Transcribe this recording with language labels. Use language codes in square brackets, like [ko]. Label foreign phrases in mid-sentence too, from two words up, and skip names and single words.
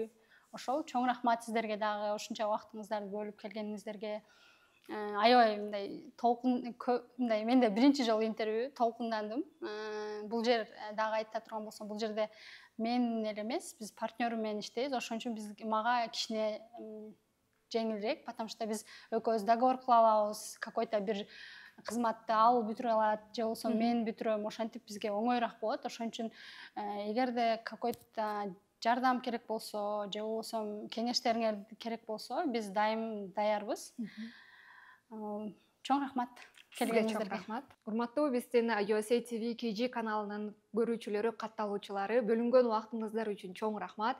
[ky] Ошол чоң рахмат сиздерге дагы ушунча убактыңыздарды бөлүп келгениңиздерге. Аябай мындай менде биринчи жолу интервью, толкундандым. Бул жер дагы айта турган болсом, бул жерде мен эле эмес, биз партнерым менен иштейбиз. Ошон үчүн мага кичине жеңилирээк, [ru] потому что [ky] биз экөөбүз договор кыла алабыз, какой-то бир кызматты ал бүтүрө алат, же болбосо мен бүтүрөм, ошентип бизге оңоюраак болот. Ошон үчүн эгерде какой-то жардам керек болсо, же болбосо кеңештериңер керек болсо, биз дайым даярбыз. Чоң рахмат келгениңиздерге. Чоң рахмат. Урматтуу биздин USA TV KG каналынын көрүүчүлөрү, катталуучулары, бөлүнгөн убактыңыздар үчүн чоң рахмат.